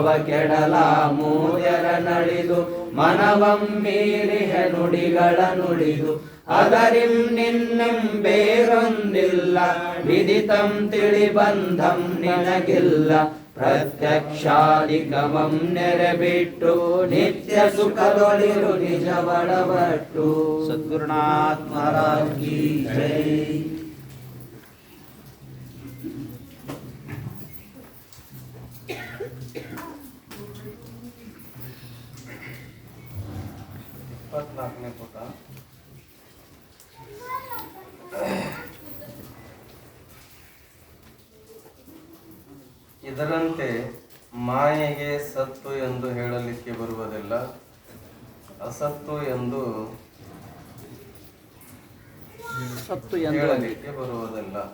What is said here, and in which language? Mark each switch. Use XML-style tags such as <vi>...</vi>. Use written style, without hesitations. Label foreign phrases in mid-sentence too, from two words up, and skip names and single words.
<kn>ಕೆಡಲ ಮೂಯರ ನಳಿದು ಮನವಂ ಮೀರಿಹ ನುಡಿಗಳ ನುಡಿದು ಅದರಿಂ ನಿನ್ನೆಂ ಬೇರೊಂದಿಲ್ಲ ವಿದಿತಂ ತಿಳಿಬಂಧಂ ನಿನಗಿಲ್ಲ ಪ್ರತ್ಯಕ್ಷಾಧಿಕಮಂ ನೆರೆಬಿಟ್ಟು ನಿತ್ಯ ಸುಖದೊಳಿರು ನಿಜವಡಬಟ್ಟು.</kn> <hi>ಸದ್ಗುರುನಾಥ್ ಮಹಾರಾಜ್ ಕಿ ಜೈ.</hi> <kn>ಇಪ್ಪತ್ನಾಲ್ಕನೇ ಪುಟ. ಇದರಂತೆ ಮಾಯೆಗೆ ಸತ್ತು ಎಂದು ಹೇಳಲಿಕ್ಕೆ ಬರುವುದಿಲ್ಲ, ಅಸತ್ತು ಎಂದು ಹೇಳಲಿಕ್ಕೆ ಬರುವುದಿಲ್ಲ.</kn>